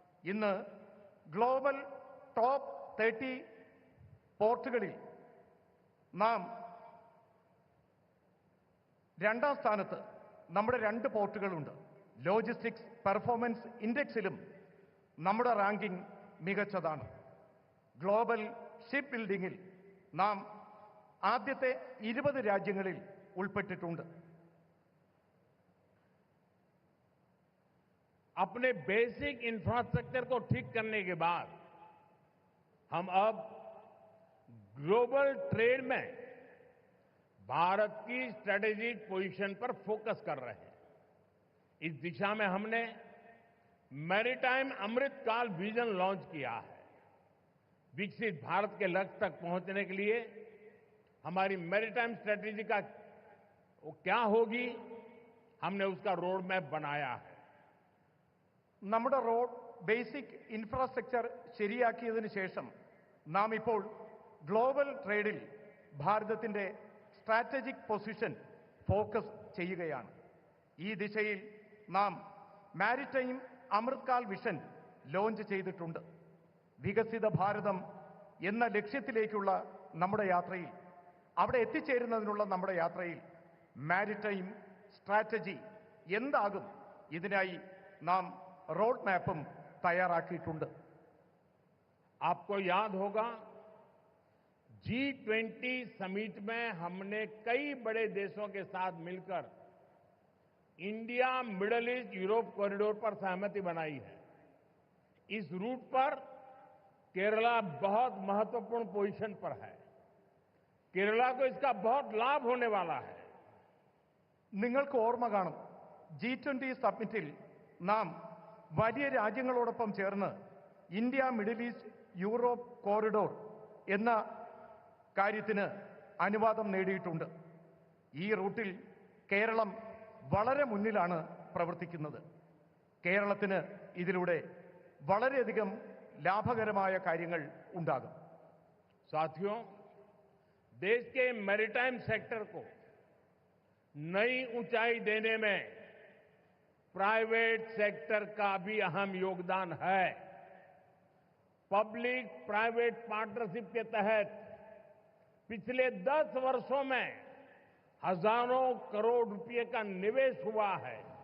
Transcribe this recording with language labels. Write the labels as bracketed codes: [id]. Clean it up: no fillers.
[ml] ഇന്ന് global top 30 പോർട്ടുകളിൽ നാം 2ാം സ്ഥാനത്ത് നമ്മുടെ 2 പോർട്ടുകളുണ്ട്. ലോജിസ്റ്റിക്സ് പെർഫോമൻസ് ഇൻഡെക്സിലും നമ്മുടെ റാങ്കിംഗ് മികച്ചതാണ്. ഗ്ലോബൽ ഷിപ്പ് ബിൽഡിംഗിൽ നാം ആദ്യത്തെ 20 രാജ്യങ്ങളിൽ ഉൾപ്പെട്ടിട്ടുണ്ട്. [hi] अपने बेसिक इंफ्रास्ट्रक्चर को ठीक करने के बाद हम अब ग्लोबल ट्रेड में भारत की स्ट्रेटेजिक पोजीशन पर फोकस कर रहे हैं. इस दिशा में हमने मैरीटाइम अमृतकाल विजन लॉन्च किया है. विकसित भारत के लक्ष्य तक पहुंचने के लिए हमारी मैरीटाइम स्ट्रेटेजी का क्या होगी, हमने उसका रोड मैप बनाया है. [ml] നമ്മുടെ റോഡ് ബേസിക് ഇൻഫ്രാസ്ട്രക്ചർ ശരിയാക്കിയതിനു ശേഷം നാം ഇപ്പോൾ ഗ്ലോബൽ ട്രേഡിൽ ഭാരതത്തിന്റെ സ്ട്രാറ്റജിക് പൊസിഷൻ ഫോക്കസ് ചെയ്യുകയാണ്. ഈ ദിശയിൽ നാം മാരിടൈം അമൃത്കാൽ വിഷൻ ലോഞ്ച് ചെയ്തിട്ടുണ്ട്. വികസിത ഭാരതം എന്ന ലക്ഷ്യത്തിലേക്കുള്ള നമ്മുടെ യാത്രയിൽ, അവിടെ എത്തിച്ചേരുന്നതിനുള്ള നമ്മുടെ യാത്രയിൽ മാരിടൈം സ്ട്രാറ്റജി എന്താകും, ഇതിനായി നാം रोड मैपुम तैयाराക്കിയിട്ടുണ്ട്. [hi] आपको याद होगा G20 समिट में हमने कई बड़े देशों के साथ मिलकर India middle east Europe corridor पर सहमति बनाई है. इस रूट पर केरला बहुत महत्वपूर्ण पोजीशन पर है. केरला को इसका बहुत लाभ होने वाला है. [ml] നിങ്ങൾക്ക് ഓർമ്മ കാണും, G20 സമ്മിറ്റിൽ നാം വലിയ രാജ്യങ്ങളോടൊപ്പം ചേർന്ന് India middle east Europe corridor എന്ന കാര്യത്തിന് അനുവാദം നേടിയിട്ടുണ്ട്. ഈ റൂട്ടിൽ കേരളം വളരെ മുന്നിലാണ് പ്രവർത്തിക്കുന്നത്. കേരളത്തിന് ഇതിലൂടെ വളരെയധികം ലാഭകരമായ കാര്യങ്ങൾ ഉണ്ടാകും. [hi] साथियों, देश के मैरीटाइम सेक्टर को नई ऊंचाई देने में प्राइवेट सेक्टर का भी अहम योगदान है. पब्लिक प्राइवेट पार्टनरशिप के तहत पिछले 10 वर्षों में हजारों करोड़ रुपए का निवेश हुआ है.